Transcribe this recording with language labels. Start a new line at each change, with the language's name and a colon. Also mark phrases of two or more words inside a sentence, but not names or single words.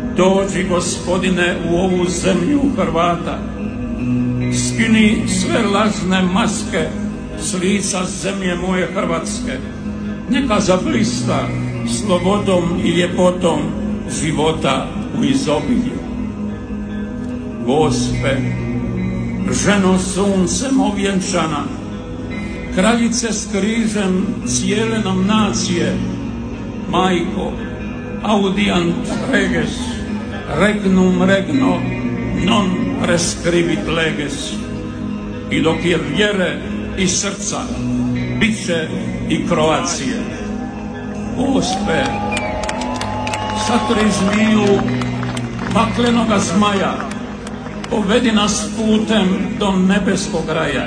Croatian: Dođi, Gospodine, u ovu zemlju Hrvata, skini sve lažne maske s lica zemlje moje Hrvatske, neka zablista slobodom i ljepotom života u izobilju. Gospe, ženo suncem ovjenčana, kraljice s križem cijele nam nacije, majko,
Latin: audiant reges, regnum regno, non prescribit leges.
Croatian: I dok je vjere i srca, bit će i Kroacije. Gospe, satri zmiju paklenoga zmaja, povedi nas putem do nebeskog raja.